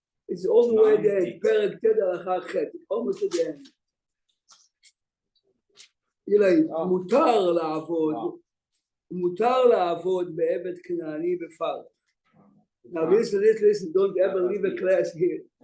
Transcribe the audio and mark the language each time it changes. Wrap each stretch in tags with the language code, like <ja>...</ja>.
<en>It's all the way there, פרק ט' הלכה ח', almost at the end.</en> <he>מותר לעבוד בעבד כנעני בפרך.</he> <en>Now listen, don't ever leave a class here.</en>